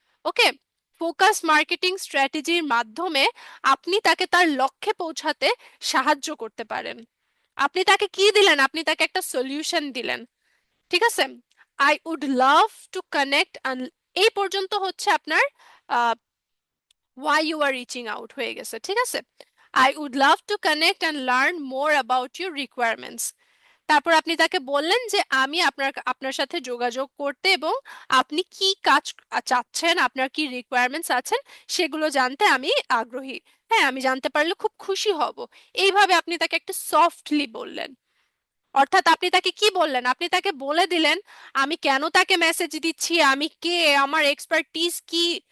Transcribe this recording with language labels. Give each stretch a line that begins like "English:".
Bangla: ওকে, focus marketing স্ট্র্যাটেজির মাধ্যমে আপনি তাকে তার লক্ষ্যে পৌঁছাতে সাহায্য করতে পারেন। আপনি তাকে কি দিলেন? আপনি তাকে একটা সলিউশন দিলেন। ঠিক আছে,
English: I would love to connect,
Bangla: এই পর্যন্ত হচ্ছে আপনার
English: why you are reaching out
Bangla: হয়ে গেছে। ঠিক আছে,
English: I would love to connect and learn more about your requirements।
Bangla: তারপর আপনি তাকে বললেন যে আমি আপনার আপনার সাথে যোগাযোগ করতে এবং আপনি কি কাজ চাচ্ছেন, আপনার কি রিকোয়ারমেন্টস আছেন সেগুলো জানতে আমি আগ্রহী। হ্যাঁ, আমি জানতে পারলে খুব খুশি হব। এইভাবে আপনি তাকে একটা সফটলি বললেন। অর্থাৎ আপনি তাকে কি বললেন? আপনি তাকে বলে দিলেন আমি কেন তাকে মেসেজ দিচ্ছি, আমি কে, আমার এক্সপার্টিস কি।